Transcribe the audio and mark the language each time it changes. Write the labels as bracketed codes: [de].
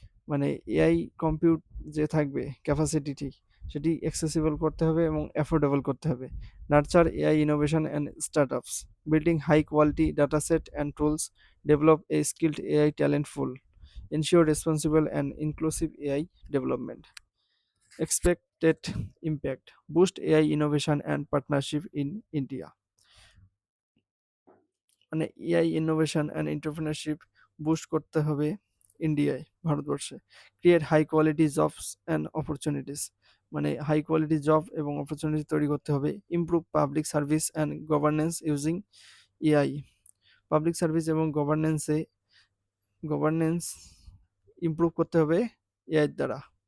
[bn] মানে AI compute যে থাকবে ক্যাপাসিটিটি সেটি অ্যাক্সেসিবল করতে হবে এবং অ্যাফোর্ডেবল করতে হবে। [en] Nurture AI innovation and startups, building high quality dataset and tools, develop a skilled AI talent pool, ensure responsible and inclusive AI development. Expected impact: boost AI innovation and partnership in India. [bn] মানে AI innovation and entrepreneurship boost করতে হবে ইন্ডিয়ায়, ভারতবর্ষে। [en] create high quality jobs and opportunities, [bn] মানে high quality job এবং opportunity তৈরি করতে হবে। [en] improve [bn] public service and governance using AI, public service এবং গভর্নেন্স ইমপ্রুভ করতে হবে এআই দ্বারা।